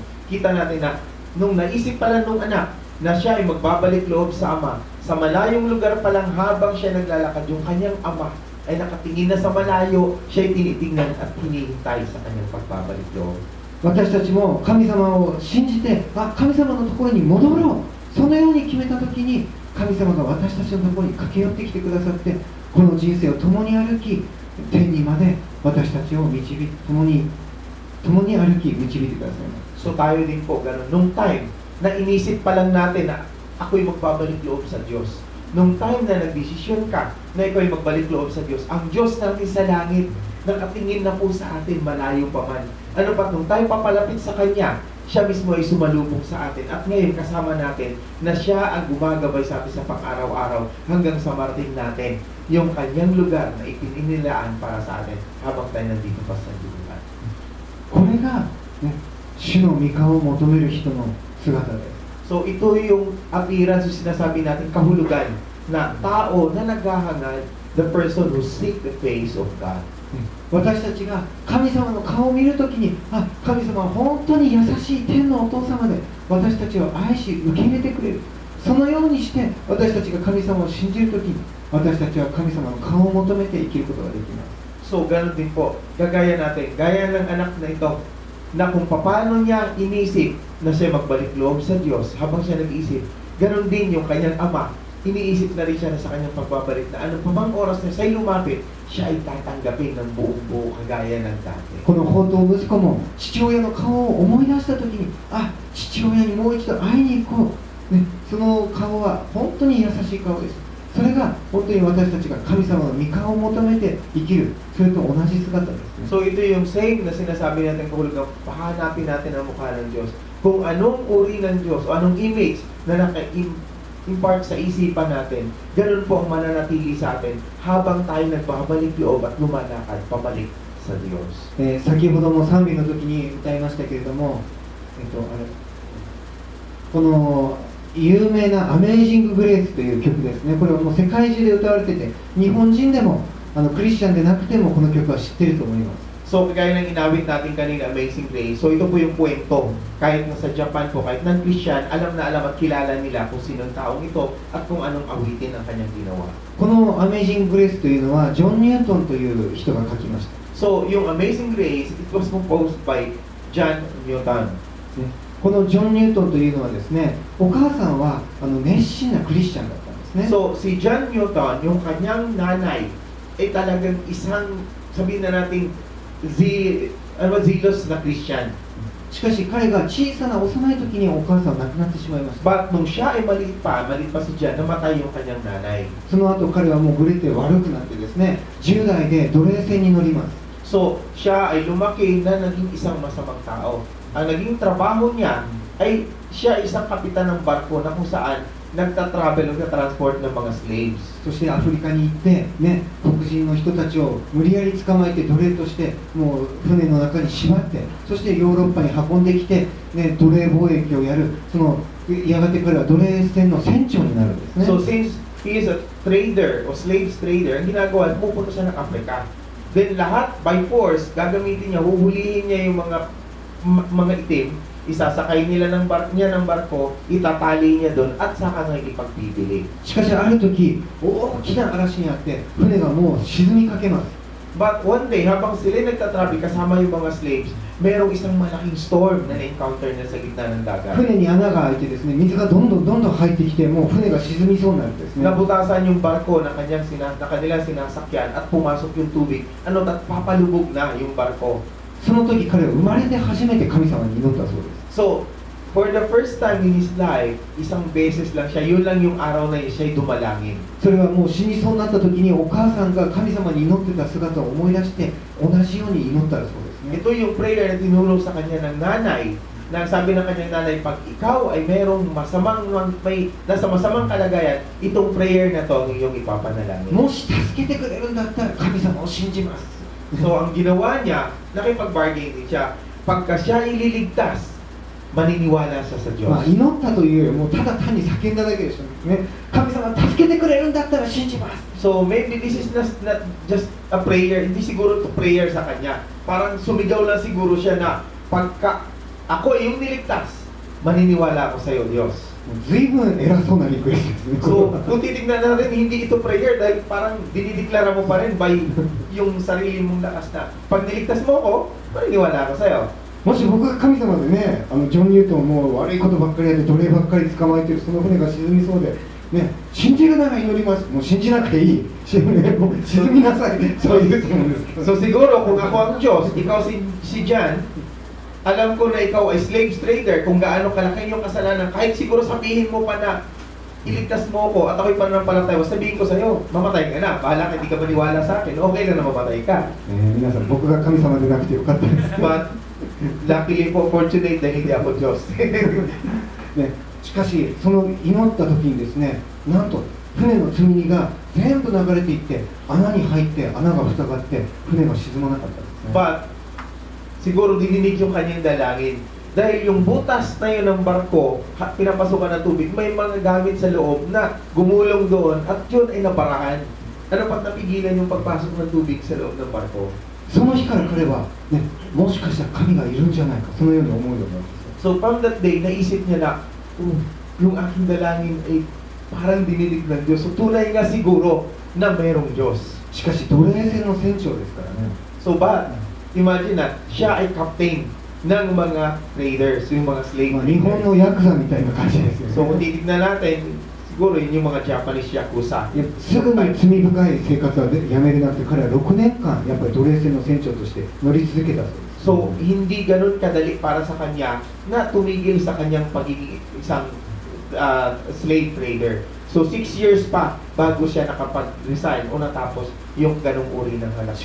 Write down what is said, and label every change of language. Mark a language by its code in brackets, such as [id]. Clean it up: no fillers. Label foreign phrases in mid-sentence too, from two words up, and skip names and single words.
[tl] Kita natin na nung naisip pala nung anak na siya ay magbabalik loob sa ama, sa malayong lugar pa lang habang siya naglalakad, yung kanyang ama ay nakatingin na sa malayo, siya ay tinitingnan at hinihintay sa kanyang pagbabalik loob. [ja] 私たちも神様を信じて、神様のところに戻ろう、そのように決めたときに、神様が私たちのところに駆け寄ってきてくださって、この人生を共に歩き、天にまで私たちを導き、共に歩き、導いてくださいます。 [tl] So tayo din po, ganun. Nung time na inisip pa lang natin na ako'y magbabalik loob sa Diyos. Nung time na nagdesisyon ka na ikaw ay magbalik loob sa Diyos, ang Diyos natin sa langit, nakatingin na po sa atin malayo pa man. Ano pa, nung tayo papalapit sa Kanya, siya mismo ay sumalubong sa atin. At ngayon kasama natin na siya ang gumagabay sa atin sa pang-araw-araw hanggang sa marating natin yung Kanyang lugar na ipininilaan para sa atin habang tayo nandito pa sa lugar. [ja] これが、ね、主の御顔を求める人の姿です。 [tl] So ito yung appearance yung sinasabi natin kahulugan na tao na naghahangad, [en] the person who seek the face of God. [ja] 私たちが神様の顔を見るときに、神様は本当に優しい天のお父様で私たちを愛し受け入れてくれる。そのようにして私たちが神様を信じるときに、私たちは神様の顔を求めて生きることができます。 [tl] So ganun din po, gaya ng anak na ito, na kung paano niya inisip na siya magbalik loob sa Diyos habang siya nag-iisip, ganun din yung kanyang ama, iniisip na rin siya na sa kanyang pagbabalik na ano pa bang oras na siya'y lumapit, siya ay tatanggapin ng buong-buo kagaya ng dati. [ja] この放蕩息子も父親の顔を思い出したときに、父親にもう一度会いに行こう、ね、その顔は本当に優しい顔です。それが本当に私たちが神様の御顔を求めて生きる、それと同じ姿ですね。 [tl] So ito yung same na sinasabi natin kahulugan, pahanapin natin ang mukha ng Diyos. Kung anong uri ng Diyos o anong image na naka-impart sa isipan natin, ganun po ang mananatili sa atin habang tayo nagbabalik loob at lumalakad pabalik sa Diyos. [ja] 先ほども賛美の時に歌いましたけれども、この有名な「アメイジング・グレース」という曲ですね。これはもう世界中で歌われてて、日本人でもクリスチャンでなくてもこの曲は知ってると思います。 [tl] So, kagaya ng inawit natin kanina, Amazing Grace. So, ito po yung kwento. Kahit nasa Japan po, kahit non-Christian, alam na alam at kilala nila kung sino ang taong ito at kung anong awitin ang kanyang ginawa. [ja] この「アメイジング・グレース」というのはジョン・ニュートンという人が書きました。 [en] So, yung Amazing Grace, it was composed by John Newton. [ja] このジョン・ニュートンというのはですね、お母さんは熱心なクリスチャンだったんですね。 [tl] So, si John Newton, yung kanyang nanay, ay talagang isang, sabihin na natin, zealous na Christian. [ja] しかし彼が小さな幼い時にお母さんは亡くなってしまいました。 [tl] But nung siya ay maliit pa si John, namatay yung kanyang nanay. [ja] その後彼はもうグレて悪くなってですね、10代で奴隷船に乗ります。 [tl] So, siya ay lumaki na naging isang masamang tao. Ang naging trabaho niya ay siya isang kapitan ng barko na kung saan nagta-travel, nagta-transport ng mga slaves. [ja] そしてアフリカに行ってね、黒人の人たちを無理やり捕まえて奴隷としてもう船の中に縛って、そしてヨーロッパに運んできて、ね、奴隷貿易をやる。そのやがて彼は奴隷船の船長になるんですね。 [en] So, since he is a trader o slaves trader, [tl] ang ginagawa, pupunta siya ng Africa. Then lahat [en] by force, [tl] gagamitin niya, huhulihin niya yung mga itim, isasakay nila ng barko, itatali niya doon at saka nga ipagpipili. [ja] しかしある時、大きな嵐にあって船がもう沈みかけます。 [en] But one day, [tl] habang sila nagtatravel kasama yung mga slaves, merong isang malaking storm na na-encounter na sa gitna ng dagat. [ja] 船に穴が開いてですね、水がどんどん入ってきて、もう船が沈みそうになるんですね。 [tl] Nabutasan yung barko na kanilang sinasakyan at pumasok yung tubig. At papalubog na yung barko. [ja] その時彼は生まれて初めて神様に祈ったそうです。 [en] So, for the first time in his life, [tl] isang beses lang siya, yun lang yung araw na yun, siya'y dumalangin. [ja] それはもう死にそうになった時にお母さんが神様に祈ってた姿を思い出して同じように祈ったらそうですね。 [tl] Ito yung prayer na tinulong sa kanya ng nanay, na sabi ng kanyang nanay, pag ikaw ay merong nasa masamang kalagayan, itong prayer na to ang iyong ipapanalangin. [ja] もし助けてくれるんだったら神様を信じます。 [tl] So, ang ginawa niya, nakipag-bargain din siya. Pagka siya ililigtas, maniniwala siya sa Diyos. [ja] まあ祈ったというよりもただ単に叫んだだけでしたね。神様助けてくれるんだったら信じます。 [en] So, maybe this is not just a prayer, [tl] hindi siguro to prayer sa kanya. Parang sumigaw lang siguro siya na, pagka ako ay yung niligtas, maniniwala ako sa iyo, Diyos. [ja] 随分偉そうなリクエストですね。 [tl] So, kung titignan natin, hindi ito prayer dahil parang dinideklara mo pa rin by yung sarili mong lakas na, pag niligtas mo ako, maniniwala ako sa iyo. [ja] もし僕が神様でね、ジョン・ニュートンも悪いことばっかりやって奴隷ばっかり捕まえてるその船が沈みそうで、ね、信じるなら祈ります。もう信じなくていい。もう沈みなさい。そういうと思うんですけど。 [tl] So siguro kung ako ang Diyos, ikaw si John, alam ko na ikaw ay [en] slave trader, [tl] kung gaano kalaki yung kasalanan, kahit siguro sabihin mo pa na iligtas mo ko at ako'y pananampalataya, sabihin ko sa'yo, mamatay ka na, bahala ka, hindi ka maniwala sa akin, okay lang na mamatay ka. [ja] 皆さん、僕が神様でなくてよかったです。 [en] But luckily [tl] po, fortunate na hindi ako Diyos. [ja] ね、しかしその祈った時にですね、なんと船の積み荷が全部流れていって穴に入って穴が塞がって船が沈まなかったんですね。 [tl] But siguro dininig yung kanyang dalangin. Dahil yung butas na yun ng barko, pinapasukan ng tubig, may mga gamit sa loob na gumulong doon at yun ay nabarahan. Ano pat napigilan yung pagpasok ng tubig sa loob ng barko? [ja] その日から彼は、ね、もしかしたら神がいるんじゃないか、そのように思うようになるんですよ。 [en] So from that day, [tl] naisip niya na, yung aking dalangin ay parang dinidig ng Diyos. So tunay nga siguro na mayroong Diyos. [ja] しかし奴隷船の船長ですからね。 [en] So but, imagine [tl] na, siya ay captain ng mga traders, yung mga slave [ja] まあ、日本 [tl] traders. [ja] のヤクザみたいな感じですよね。 [tl] So kung titignan natin, siguro yun yung mga Japanese yakuza. [ja] いやすぐに罪深い生活はやめれなくて、彼は6年間やっぱり奴隷船の船長として乗り続けたそうです。 [tl] So, hindi ganun kadali para sa kanya na tumigil sa kanyang pagiging isang [en] slave trader. [tl] So, So 6 years pa bago siya nakapag-resign o natapos yung ganong uri ng hanap